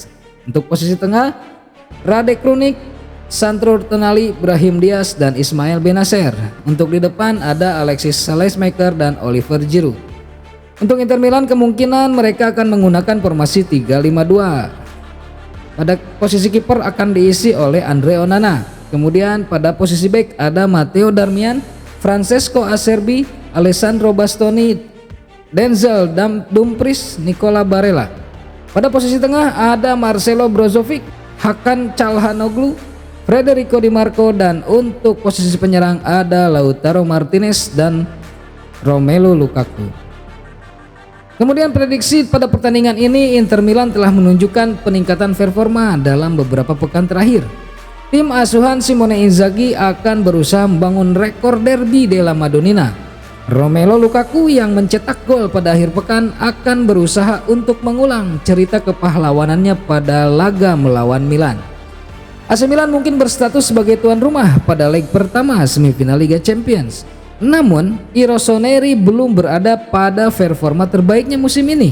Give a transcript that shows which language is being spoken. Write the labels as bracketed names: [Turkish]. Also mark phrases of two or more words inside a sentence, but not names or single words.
[Indonesian] Untuk posisi tengah Rade Krunic, Sandro Tonali, Brahim Diaz dan Ismail Benacer. Untuk di depan ada Alexis Saelemaekers dan Oliver Giroud. Untuk Inter Milan kemungkinan mereka akan menggunakan formasi 3-5-2. Pada posisi kiper akan diisi oleh Andre Onana. Kemudian pada posisi bek ada Matteo Darmian, Francesco Acerbi, Alessandro Bastoni, Denzel Dumfries, Nicola Barella. Pada posisi tengah ada Marcelo Brozovic, Hakan Calhanoglu, Federico Di Marco, dan untuk posisi penyerang ada Lautaro Martinez dan Romelu Lukaku. Kemudian prediksi pada pertandingan ini, Inter Milan telah menunjukkan peningkatan performa dalam beberapa pekan terakhir. Tim asuhan Simone Inzaghi akan berusaha membangun rekor derby della Madonnina. Romelu Lukaku yang mencetak gol pada akhir pekan akan berusaha untuk mengulang cerita kepahlawanannya pada laga melawan Milan. AC Milan mungkin berstatus sebagai tuan rumah pada leg pertama semifinal Liga Champions. Namun, I Rossoneri belum berada pada performa terbaiknya musim ini.